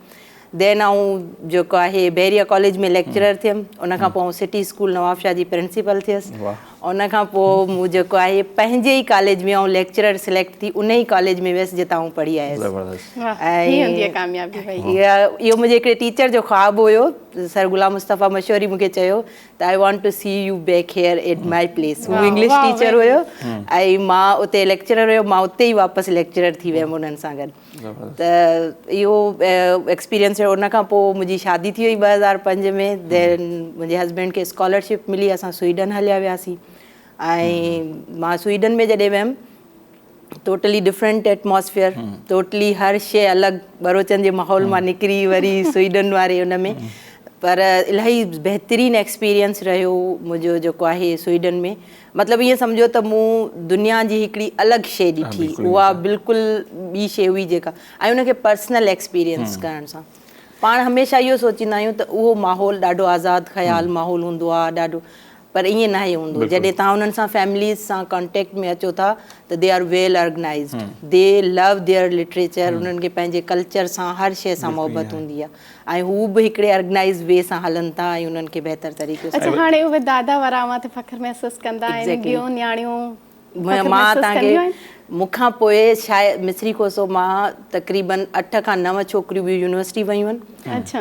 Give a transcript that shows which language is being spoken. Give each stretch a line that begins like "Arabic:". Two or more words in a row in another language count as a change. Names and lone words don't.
Sindhi: देन आऊं जेको आहे बहरिया कॉलेज में लेक्चरर थियमि, उन खां पोइ सिटी स्कूल नवाब शाह जी प्रिंसिपल थियसि। उन खां पोइ मूं जेको आहे पंहिंजे ई कॉलेज में आऊं
English: lecturer select
Sindhi: थी, उन ई कॉलेज में वियसि जितां आऊं पढ़ी आयसि। इहो मुंहिंजे हिकिड़े टीचर जो ख़्वाबु हुयो, सर गुलाम मुस्तफ़ा मशहूरी मूंखे चयो त
English: I want to see you back here at my place.
Sindhi: हू इंग्लिश टीचर हुयो ऐं मां उते लेक्चरर हुयो, मां उते ई वापसि लेक्चरर थी वियमि उन्हनि सां गॾु। त इहो एक्सपीरियंस रहियो। उन खां पोइ मुंहिंजी शादी थी वई 2005 में। देन मुंहिंजे हस्बैंड खे स्कॉलरशिप मिली, असां स्वीडन हलिया वियासीं। ऐं मां स्वीडन में जॾहिं वियमि,
English: totally different atmosphere,
Sindhi: टोटली हर शइ अलॻि, बरोचन जे माहौल मां निकिरी वरी स्वीडन वारे हुन में, पर इलाही बहितरीनु एक्सपीरियंस रहियो मुंहिंजो जेको आहे स्वीडन में। मतिलबु ईअं सम्झो त मूं दुनिया जी हिकिड़ी अलॻि शइ ॾिठी, उहा बिल्कुलु ॿी शइ हुई जेका, ऐं उनखे
English: personal experience
Sindhi: करण सां। पाण हमेशह इहो सोचींदा आहियूं त उहो माहौल ॾाढो आज़ादु ख़्यालु माहौल हूंदो आहे ॾाढो, पर ईअं न हूंदो। जॾहिं तव्हां उन्हनि सां फैमिलीज़ सां कॉन्टेक्ट में अचो था त
English: they are well organized, they love their literature,
Sindhi: उन्हनि खे पंहिंजे कल्चर सां हर शइ सां मोहबत हूंदी आहे ऐं हू बि हिकिड़े
English: organize way
Sindhi: सां हलनि था ऐं उन्हनि खे बहितर तरीक़े सां। अच्छा, हाणे उहे दादा वरामा ते फ़ख्रु महसूसु कंदा आहिनि, ॿियूं न्याणियूं मां तव्हांखे मूंखां पोइ शायदि मिसरी खोसो मां तक़रीबन 8 खां 9 छोकिरियूं ॿियूं यूनिवर्सिटी वयूं आहिनि।